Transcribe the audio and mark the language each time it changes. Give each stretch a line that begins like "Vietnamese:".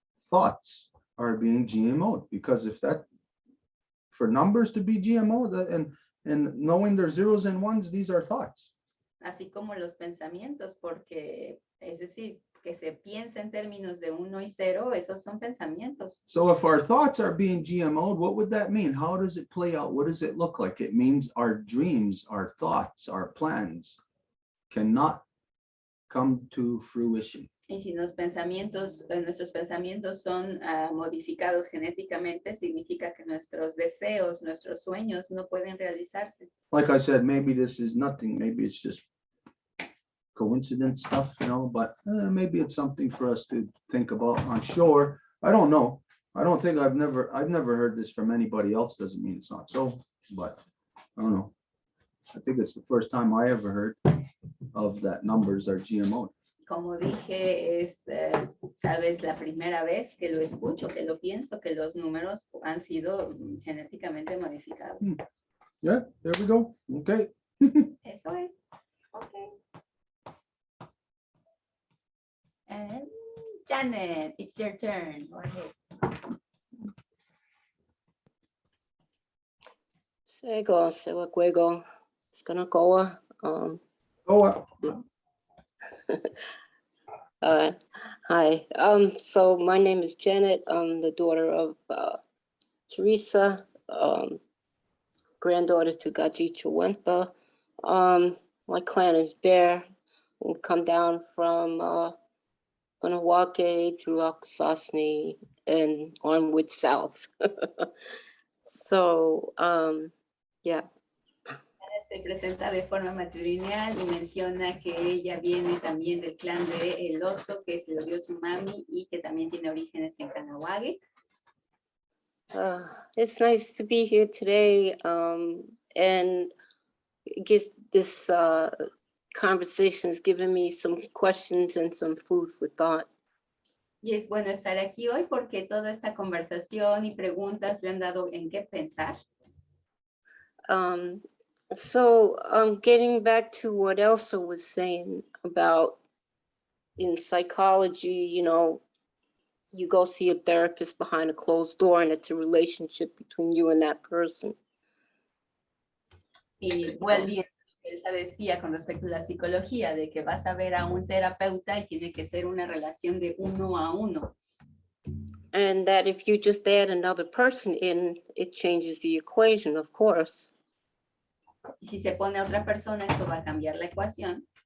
English: Thoughts are being GMO'd, because if that, for numbers to be GMO'd and knowing their zeros and ones, these are thoughts.
Spanish: Así como los pensamientos, porque es decir, que se piensa en términos de 1 y 0, esos son pensamientos.
English: So if our thoughts are being GMO'd, what would that mean? How does it play out? What does it look like? It means our dreams, our thoughts, our plans cannot come to fruition.
Spanish: Y si nuestros pensamientos son modificados genéticamente, significa que nuestros deseos, nuestros sueños no pueden realizarse.
English: Like I said, maybe this is nothing. Maybe it's just coincidence stuff, you know, but maybe it's something for us to think about. I'm sure. I don't know. I don't think I've never heard this from anybody else. Doesn't mean it's not so, but I don't know. I think it's the first time I ever heard of that numbers are GMO.
Spanish: Como dije, es tal vez la primera vez que lo escucho, que lo pienso, que los números han sido genéticamente modificados.
English: Yeah, there we go. Okay.
Spanish: Eso es. Okay.
English: And Janet, it's your turn. Go ahead.
Mohawk: Sego, Sewakwego, Skanakoa. Oh,
English: Hi. So my name is Janet. I'm the daughter of Teresa, granddaughter to Gaji Chawentha. My clan is Bear. We come down from Kanawake through Akwesasne and onward south. So, yeah.
Spanish: Se presenta de forma matrilineal y menciona que ella viene también del clan de El Oso, que se lo dio su mami y que también tiene orígenes en Kanawake.
English: It's nice to be here today, and this conversation has given me some questions and some food for thought.
Spanish: Y es bueno estar aquí hoy porque toda esta conversación y preguntas le han dado en qué pensar.
English: So getting back to what Elsa was saying about in psychology, you know, you go see a therapist behind a closed door and it's a relationship between you and that person.
Spanish: Y volviendo a lo que Elsa decía con respecto a la psicología, de que vas a ver a un terapeuta y tiene que ser una relación de 1 a 1.
English: And that if you just add another person in, it changes the equation, of course.
Spanish: Y si se pone a otra persona, esto va a cambiar la ecuación.